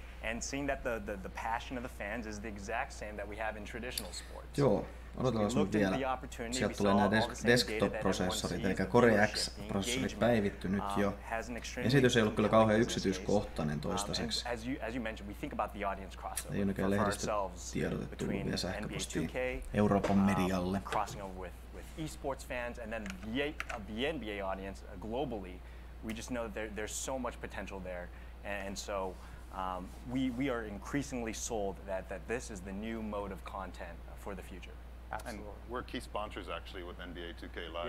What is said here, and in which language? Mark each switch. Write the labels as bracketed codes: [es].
[en] And seeing that the passion of the fans is the exact same that we have in traditional sports. [fi] Joo, odotellaan sun vielä. Sieltä tulee nämä desktop-prosessorit, eli Core X-prosessorit päivitty nyt jo. Esitys ei ollut kyllä kauhean yksityiskohtainen toistaiseksi. Ei ole näkään lehdistä tiedotettu vielä sähköpostiin Euroopan medialle. [en] Esports fans and then the NBA audience globally, we just know that there's so much potential there, and so we are increasingly sold that this is the new mode of content for the future. Absolutely. And we're key sponsors actually with NBA 2K Live.